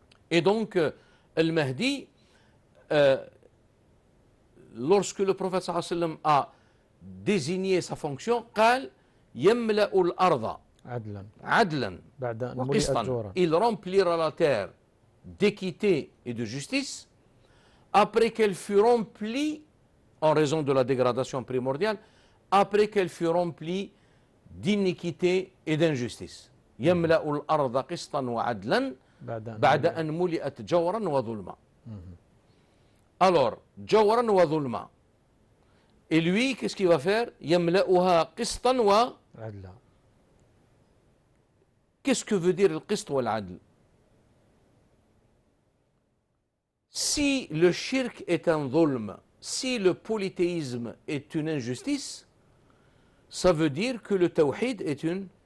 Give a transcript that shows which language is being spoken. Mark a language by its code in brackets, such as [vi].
[fr] Et donc, Al-Mahdi, lorsque le prophète sallallahu alayhi wa sallam a désigné sa fonction, [ar] قال يملأ الأرض عدلا وقسطا. [fr] Il remplira la terre d'équité et de justice après qu'elle fut remplie, en raison de la dégradation primordiale, après qu'elle fut remplie d'iniquité et d'injustice. [ar] يملأ الأرض قسطا وعدلا بعد أن ملئت جورا وظلما. [fr] Alors, [ar] جورا وظلما. [fr] Et lui, qu'est-ce qu'il va faire? [ar] يملأها قسطا وعدلا. [fr] Qu'est-ce que veut dire le qist ou l'adl? Si le shirk est un dhulm, si le polythéisme est une injustice, ça veut dire que le tawhid est une